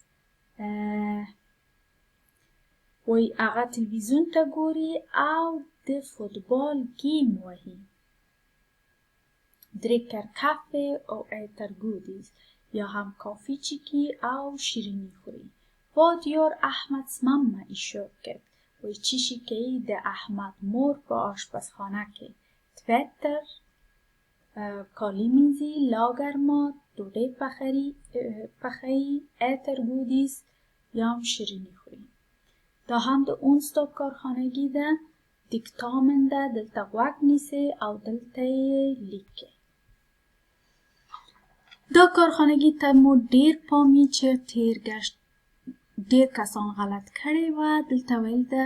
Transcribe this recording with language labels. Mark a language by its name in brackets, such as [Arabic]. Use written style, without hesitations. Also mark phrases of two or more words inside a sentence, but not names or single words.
[Pashto] وای هغه تلویزیون ته ګوري او د فوتبال گیم وهي [Swedish] dricker kaffe och äter godis [Pashto] یا هم کافی چیکی او شیرینی خوري [Swedish] Vad gör Ahmeds mamma i köket [Pashto] وای چی شي کوي د احمد مور په آشپزخانه کې tvättar کالی مینځي [Swedish] lagar mat [Pashto] ډوډۍ پخوي [Swedish] äter godis [Pashto] یا هم شیرینی خوري دا هم د onsdag کارخانگی ده دیکتامن ده دلته غوږ نیسي او دلته یې لیکي دا کارخانگی ته مو ډیر پامی چې تیرگشت ډیر کسان غلط کړی و دلته ویل ده